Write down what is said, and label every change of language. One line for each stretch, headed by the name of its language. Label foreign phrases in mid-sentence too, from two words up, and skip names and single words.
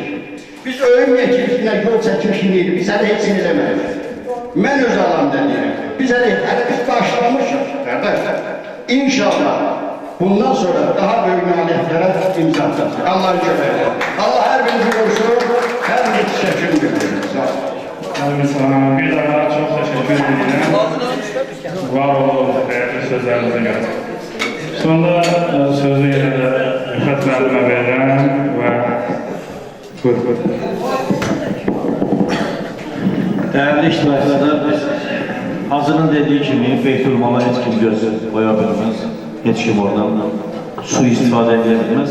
Azerbaijani: Biz öyünməyək ki, bizimlə yol çəkmişik, biz hələ heç eləməyik. Mən öz alamda deyirəm, biz hələ biz başlamışıq, qardaşlar. İnşallah bundan sonra daha böyük nailiyyətlərə imza atacaq. Allah'ın köməyi. Allah hər birinizi qorusun, hər birinizi təşəkkür edirəm. Sağ olun.
Turkish: Bir daha çok teşekkür ederim. Var olun, değerli sözlerinize göre.
Azerbaijani: Sonra sözü yine de Rüfət müəllimə verirəm və buyur.
Turkish: Değerli iştirakçılar,
Azerbaijani: biz Hazırın dediği kimi Beytülmala heç kim göz qoya bilməz, heç kim oradan su istifadə edə bilməz.